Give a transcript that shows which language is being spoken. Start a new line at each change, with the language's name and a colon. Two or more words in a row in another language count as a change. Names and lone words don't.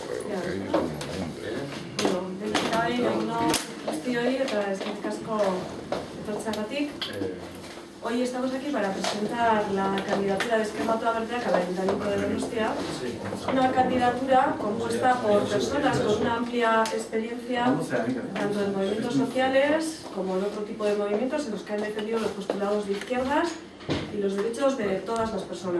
Basque: Lehenengo eguno guztioi eta eskerrik asko etortzeagatik.
Spanish: Hoy estamos aquí para presentar la candidatura de Ezker Batua Berdeak al Ayuntamiento de Donostia. Una candidatura compuesta por personas con una amplia experiencia tanto en movimientos sociales como en otro tipo de movimientos en los que han defendido los postulados de izquierdas y los derechos de todas las personas.